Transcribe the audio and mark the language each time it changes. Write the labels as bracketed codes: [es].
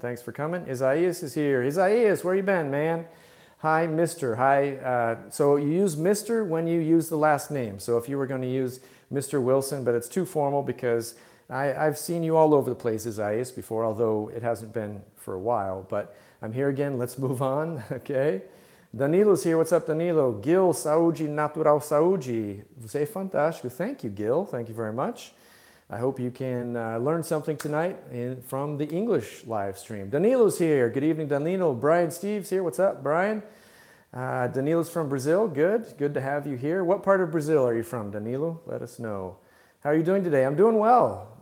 [en] Thanks for coming. Isaias is here. Isaias, where you been, man? Hi, Mr. Hi. So you use Mr. when you use the last name. So if you were going to use Mr. Wilson, but it's too formal because I've seen you all over the place, Isaias, before, although it hasn't been for a while. But I'm here again. Let's move on, okay? Danilo's here. What's up, Danilo? [pt] Gil, saúde, natural saúde. Você é fantástico. [en] Thank you, Gil. Thank you very much. I hope you can learn something tonight from the English live stream. Danilo's here. Good evening, Danilo. Brian Steve's here. What's up, Brian? Danilo's from Brazil. Good. Good to have you here. What part of Brazil are you from, Danilo? Let us know. How are you doing today? I'm doing well.